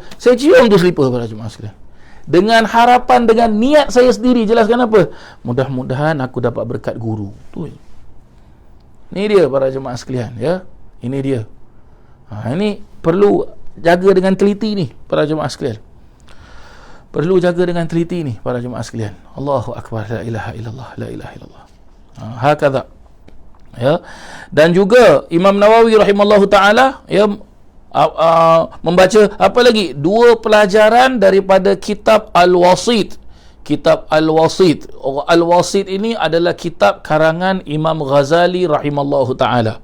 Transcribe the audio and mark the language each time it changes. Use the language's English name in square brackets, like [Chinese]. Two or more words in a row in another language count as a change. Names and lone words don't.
[Malay] Saya cium tu seliper para jemaah sekalian. Dengan harapan, dengan niat saya sendiri, jelaskan apa? Mudah-mudahan aku dapat berkat guru. Tu. Ini dia para jemaah sekalian, ya. Ini dia. Ini perlu jaga dengan teliti ni para jemaah sekalian. Perlu jaga dengan teliti ni para jemaah sekalian. [Arabic] الله أكبر، لا إله إلا الله، لا إله إلا الله. هكذا. [Malay] Ya. Dan juga Imam Nawawi [Arabic] رحمه الله تعالى, [Malay] ya, membaca apa lagi? 2 pelajaran daripada kitab Al-Wasit. Kitab Al-Wasit. Al-Wasit ini adalah kitab karangan Imam Ghazali [Arabic] رحمه الله تعالى.